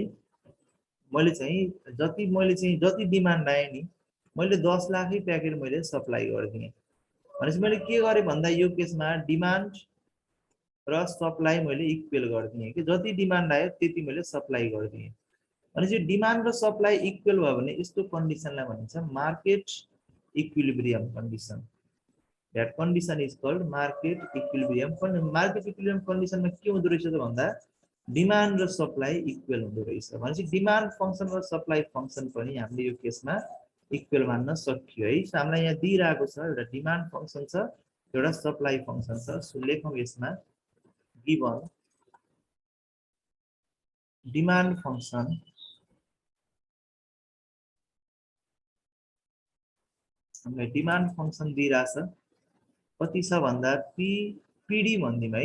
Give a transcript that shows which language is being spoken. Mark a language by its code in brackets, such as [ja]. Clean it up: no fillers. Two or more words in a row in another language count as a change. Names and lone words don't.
[ne] मैले चाहिँ जति डिमान्ड आए नि मैले 10 लाखै प्याकेट मैले सप्लाई गरिदिएँ भनेपछि मैले के गरे भन्दा यो केसमा डिमान्ड र सप्लाई मैले इक्वल गरिदिएँ कि जति डिमान्ड आयो त्यति मैले सप्लाई गरिदिएँ भनेपछि डिमान्ड र सप्लाई इक्वल भयो भने यस्तो कन्डिसनलाई भनिन्छ [en] market equilibrium condition. that condition is called market equilibrium. market equilibrium condition [ne] में के हुँदो रहेछ त भन्दा डिमान्ड र सप्लाई इक्वल हुँदो रहेछ भनेपछि [en] demand function [ne] र [en] supply function [ne] पनि हामीले यो केसमा इक्वल मान्न सकियो है। सो हामीलाई यहाँ दिइराको छ एउटा [en] demand function [ne] छ, एउटा [en] supply function [ne] छ। सो लेखौं यसमा [en] given demand function [ne] हामीलाई [en] demand function [ne] दिइराछ कति छ भन्दा पीडी भन्दिम है।